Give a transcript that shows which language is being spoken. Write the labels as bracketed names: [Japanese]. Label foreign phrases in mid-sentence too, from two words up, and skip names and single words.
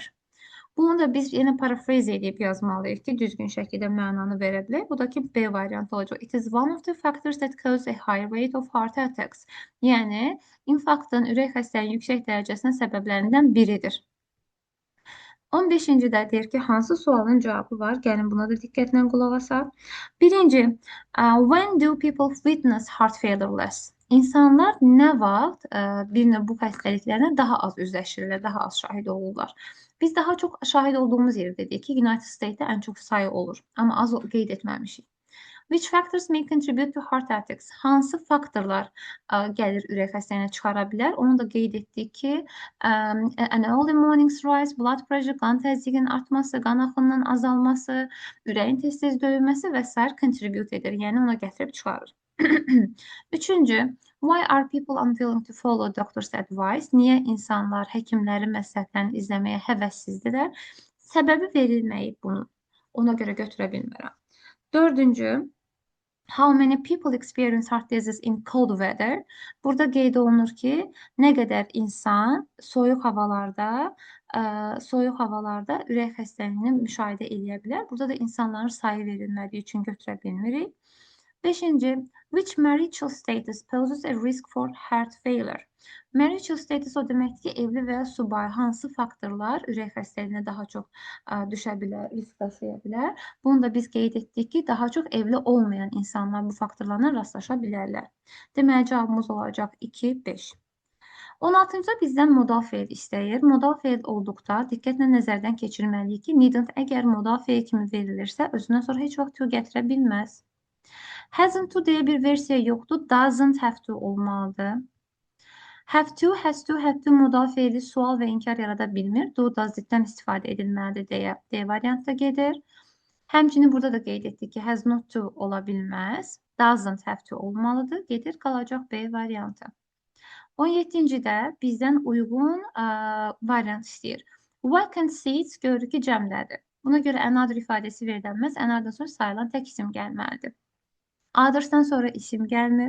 [Azerbaijani] Bunu da biz yenə paraphrase edib yazmalıyıq ki, düzgün şəkildə mənanı verə bilək. Bu da ki, B variantı olacaq. [English] It is one of the factors that cause a high rate of heart attacks. [Azerbaijani] Yəni, infarktın, ürək xəstəliyinin yüksək dərəcəsinin səbəblərindən biridir. 15-də deyir ki, hansı sualın cavabı var? Gəlin buna da diqqətlə qulaq asaq. Birinci, [English] when do people witness heart failure less? [Azerbaijani] İnsanlar nə vaxt bir növ bu xəstəliklərlə daha az üzləşirlər, daha az şahid olurlar? Biz daha çox şahid olduğumuz yer dedik ki, United States'də ən çox sayı olur, amma az qeyd etməmişik. [English] Which factors may contribute to heart attacks? [Azerbaijani] Hansı faktorlar gəlir ürək xəstəliyinə çıxara bilər? Onu da qeyd etdik ki, [English] an early morning's rise, blood pressure, [Azerbaijani] qan təzyiqinin artması, qan axınının azalması, ürəyin tez-tez döyülməsi və s. contribute edir, yəni ona gətirib çıxarır. Üçüncü, [English] why are people unwilling to follow doctor's advice? [Azerbaijani] Niyə insanlar həkimlərin məsləhətlərini izləməyə həvəssizdirlər? Səbəbi verilməyib bunun. Ona görə götürə bilmirəm. Dördüncü, [English] how many people experience heart disease in cold weather? [Azerbaijani] Burada qeyd olunur ki, nə qədər insan soyuq havalarda ürək xəstəliyini müşahidə edə bilər. Burada da insanların sayı verilmədiyi üçün götürə bilmirik. Beşinci, [English] which marital status poses a risk for heart failure? Marital status [Azerbaijani] o deməkdir ki, evli və ya subay hansı faktorlar ürək xəstəliyinə daha çox düşə bilər, risk daşıya bilər? Bunu da biz qeyd etdik ki, daha çox evli olmayan insanlar bu faktorlarla rastlaşa bilərlər. Deməli, cavabımız olacaq 2, 5. 16-cı bizdən modal feil istəyir. Modal feil olduqda diqqətlə nəzərdən keçirməliyik ki, needn't əgər modal feil kimi verilirsə, özündən sonra heç vaxt to gətirə bilməz. [English] Hasn't to [Azerbaijani] deyə bir versiya yoxdur. [English] Doesn't have to olmalıdır. Have to, has to, had to [Azerbaijani] modal feili sual və inkar yarada bilmir. [English] Do, does, [Azerbaijani] diddən istifadə edilməlidir deyə D variantda gedir. Həmçinin burada da qeyd etdik ki, [English] has not to [Azerbaijani] ola bilməz. [English] Doesn't have to olmalıdır. [Azerbaijani] Gedir, qalacaq B variantı. 17-də bizdən uyğun variant istəyir. [English] Vacant seats [Azerbaijani] görürük ki, cəmlədir. Buna görə another ifadəsi verilməz. Another'dan sonra sayılan tək isim gəlməlidir. Others'dan sonra isim gəlmir.